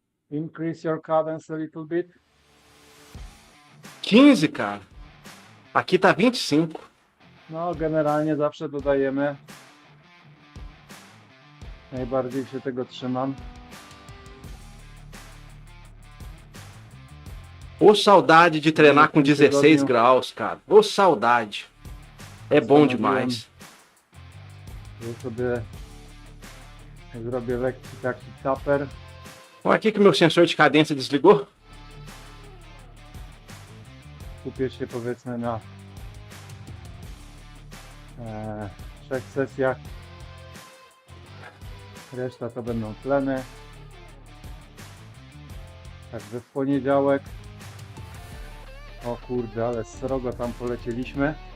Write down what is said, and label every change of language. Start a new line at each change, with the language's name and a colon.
English: Increase your cadence a little bit.
Portuguese: 15, cara. Aqui tá 25.
Polish: No, generalnie zawsze dodajemy. Najbardziej się tego trzymam.
Portuguese: Ô, saudade de treinar com 16 graus, cara. Ô, saudade. É bom demais.
Polish: Ja sobie zrobię lekki taki taper.
Portuguese: Olha aqui que meu sensor de cadência desligou.
Polish: Skupię się powiedzmy na 3 sesjach. Reszta to będą tleny. Także w poniedziałek. O kurde, ale srogo tam polecieliśmy.